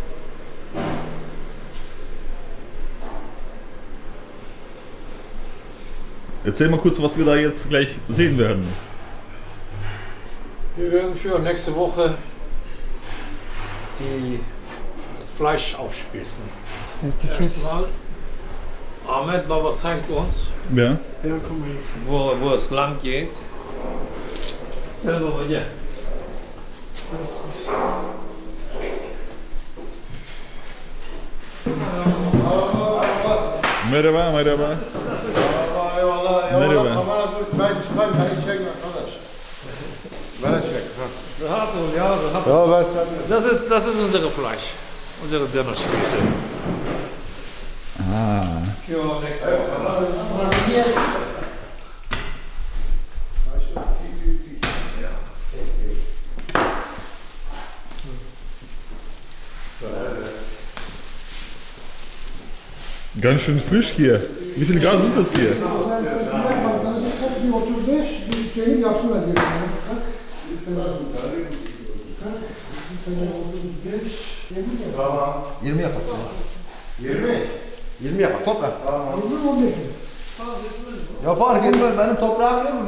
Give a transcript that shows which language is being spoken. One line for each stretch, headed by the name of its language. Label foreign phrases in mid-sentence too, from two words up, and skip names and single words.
German: Erzähl mal kurz, was wir da jetzt gleich sehen werden. Wir werden für nächste Woche das Fleisch aufspießen. Erstmal, Ahmed Baba zeigt uns, Ja. Ja, komm mal. wo es lang geht.
Turkish: Gel baba gel. Merhaba, merhaba. Eyvallah, Merhaba. eyvallah. Kamera dur, ben çıkayım, beni çekme arkadaş. Beni çek. Ha. Rahat ol, ja, rahat. Ya ben sen...
German: Das ist unsere Fleisch, unsere Dönerspieße. Ah. Für nächste Woche. Ganz schön frisch hier. Wie viele Grad sind das hier?
Turkish: Bir 35, bir benim yapsınlar diye. Kalk. Bir tane 35, 20 yapar. 20? 20 yapar, topla. 20, 15. Ya fark etmez, benim toprağım yok mu?